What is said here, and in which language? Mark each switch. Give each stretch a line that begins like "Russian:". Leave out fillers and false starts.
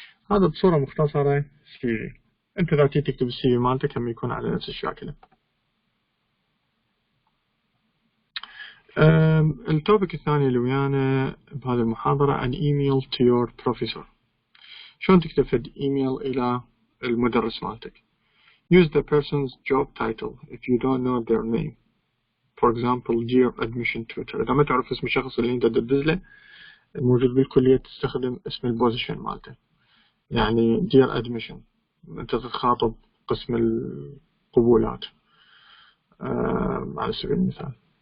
Arabic: هذا بصورة مختصرة CV. انت اذا تكتب السي في مالتك هم يكون على نفس الشاكلة. التوبيك الثاني اللي ويانا بهذه المحاضرة
English: an email to your professor.
Arabic: شلون تكتب فد ايميل الى المدرس مالتك.
English: Use the person's job title if you don't know their name. For example, dear admission tutor.
Arabic: إذا ما تعرف اسم الشخص اللي أنت تدز له موجود بالكلية تستخدم اسم البوزيشن مالته. يعني dear admission أنت تتخاطب قسم القبولات على سبيل المثال.